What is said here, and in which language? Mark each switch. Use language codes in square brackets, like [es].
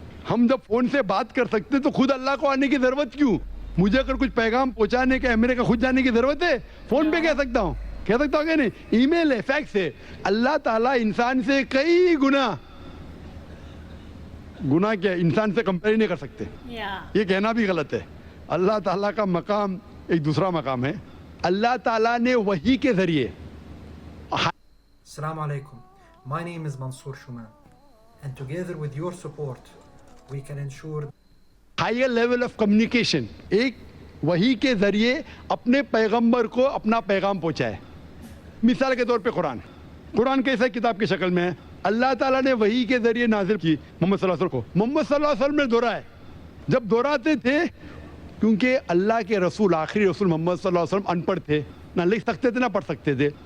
[ur] ہم جب فون سے بات کر سکتے تو خود اللہ کو آنے کی ضرورت کیوں؟ مجھے اگر کچھ پیغام پہنچانے کے امریکہ خود جانے کی ضرورت ہے؟ فون پہ کہہ سکتا ہوں کہ نہیں, ای میل ہے, فیکس ہے. اللہ تعالیٰ انسان سے کئی گنا کیا انسان سے کمپیئر نہیں کر سکتے. یہ کہنا بھی غلط ہے. اللہ تعالیٰ کا مقام ایک دوسرا مقام ہے. اللہ تعالیٰ نے وحی کے ذریعے. [ar] Assalamu alaikum. [en] My name is Mansoor Shuman, and together with your support, we can ensure higher level of communication. [ur] ایک وحی کے ذریعے اپنے پیغمبر کو اپنا پیغام پہنچائے. مثال کے طور پہ قرآن کیسا کتاب کی شکل میں ہے, اللہ تعالیٰ نے وحی کے ذریعے نازل کی محمد صلی اللہ علیہ وسلم کو. محمد صلی اللہ علیہ وسلم نے دہرایا, جب دہراتے تھے کیونکہ اللہ کے رسول, آخری رسول محمد صلی اللہ علیہ وسلم ان پڑھ تھے, نہ لکھ سکتے تھے نہ پڑھ سکتے تھے.